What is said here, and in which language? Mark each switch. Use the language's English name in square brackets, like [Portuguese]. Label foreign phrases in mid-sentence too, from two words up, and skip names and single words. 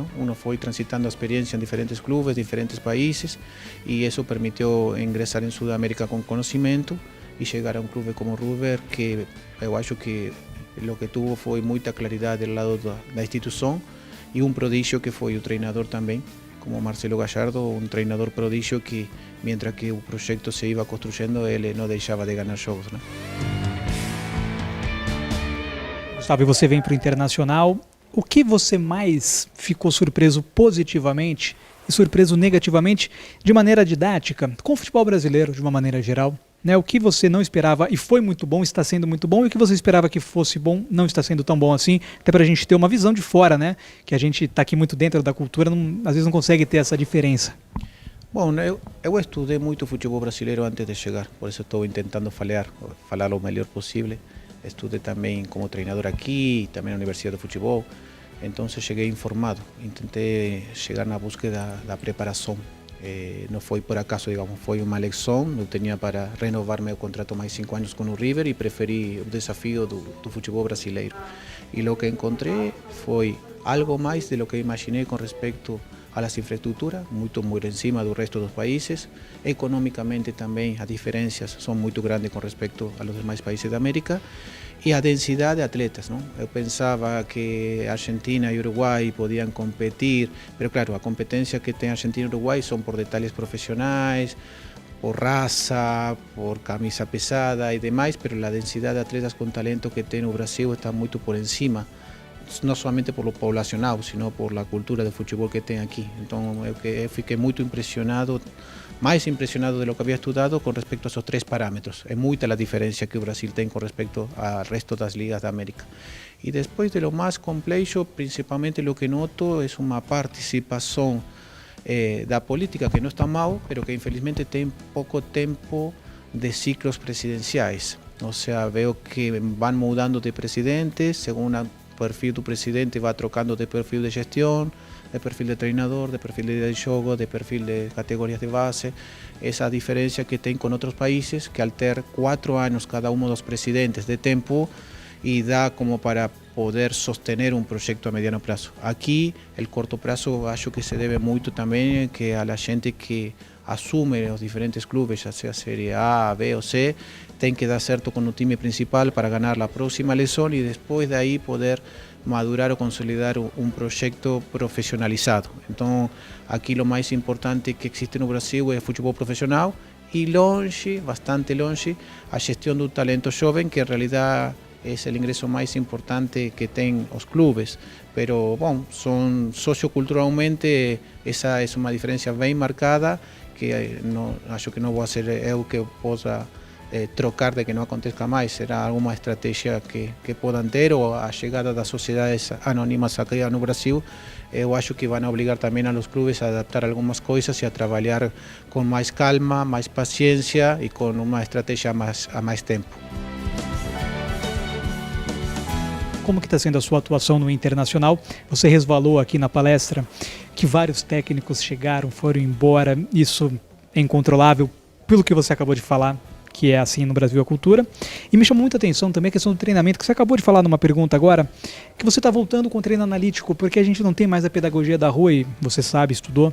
[Spanish] Uno fue transitando experiencia en diferentes clubes, diferentes países, y eso permitió ingresar en Sudamérica con conocimiento y llegar a un club como River, que yo acho que lo que tuvo fue mucha claridad del lado de la institución y un prodigio que fue el treinador también, como Marcelo Gallardo, un treinador prodigio que mientras que el proyecto se iba construyendo, él no dejaba de ganar jogos, ¿no? [Portuguese] Gustavo, e você vem para o Internacional. O que você mais ficou surpreso positivamente e surpreso negativamente de maneira didática com o futebol brasileiro de uma maneira geral? Né, o que você não esperava e foi muito bom, está sendo muito bom, e o que você esperava que fosse bom, não está sendo tão bom assim, até para a gente ter uma visão de fora, né? Que a gente está aqui muito dentro da cultura, às vezes não consegue ter essa diferença. Bom, eu estudei muito futebol brasileiro antes de chegar, por isso estou tentando falar o melhor possível. Estudei também como treinador aqui, também na Universidade de Futebol, então cheguei informado, tentei chegar na búsqueda da preparação. [Spanish] No fue por acaso, digamos, fue una elección. Yo tenía para renovar mi contrato más 5 años con el River y preferí el desafío del fútbol brasileiro. Y lo que encontré fue algo más de lo que imaginé con respecto a las infraestructuras, muy encima del resto de los países. Económicamente también las diferencias son muy grandes con respecto a los demás países de América. Y a densidad de atletas, ¿no? Yo pensaba que Argentina y Uruguay podían competir, pero claro, la competencia que tiene Argentina y Uruguay son por detalles profesionales, por raza, por camisa pesada y demás, pero la densidad de atletas con talento que tiene Brasil está muy por encima [Portuguese] não somente [Spanish] por lo poblacional, sino por la cultura de [Portuguese] futebol que tem aqui. Então eu fiquei muito impressionado, mais impressionado [Spanish] de lo [Portuguese] que havia estudado com respeito a esos 3 parâmetros. É muita a diferença que o Brasil tem com respeito ao resto das ligas da América. E depois [Spanish] de lo [Portuguese] mais complexo, principalmente o que noto é uma participação da política que não está mal, [Spanish] pero que [Portuguese] infelizmente tem pouco tempo de ciclos presidenciais. [Spanish] O sea, veo que van mudando de presidentes, según el perfil do presidente va trocando de perfil de gestión, de perfil de treinador, de perfil de jogo, de perfil de categorías de base. Esa diferencia que tem con otros países, que al ter 4 años cada uno dos presidentes de tiempo, y da como para poder sostener un proyecto a mediano plazo. Aquí el corto plazo acho que se debe mucho también que a la gente que asume los diferentes clubes, ya sea Serie A, B o C, [Portuguese] tem que dar certo [Spanish] con un time principal para ganar la próxima elección y después de ahí poder madurar o consolidar un proyecto profesionalizado. Entonces aquí lo más importante que existe [Portuguese] no Brasil é o futebol profissional e longe, bastante longe, a gestión do talento jovem, [Spanish] que en realidad es el ingreso más importante que tienen los clubes, pero bueno, socioculturalmente esa es una diferencia bien marcada que acho que no voy a ser [Portuguese] eu que possa trocar [Spanish] de que no acontezca más. Será alguna estrategia que puedan ter, [Portuguese] ou a chegada das sociedades anónimas aqui no Brasil. Eu acho que [Spanish] van a obligar también a los clubes a adaptar algunas cosas y a trabajar con más calma, más paciencia y con una estrategia a más tiempo. [Portuguese] Como que está sendo a sua atuação no Internacional? Você resvalou aqui na palestra que vários técnicos chegaram, foram embora, isso é incontrolável, pelo que você acabou de falar, que é assim no Brasil a cultura. E me chamou muita atenção também a questão do treinamento, que você acabou de falar numa pergunta agora, que você está voltando com o treino analítico, porque a gente não tem mais a pedagogia da rua, e você sabe, estudou.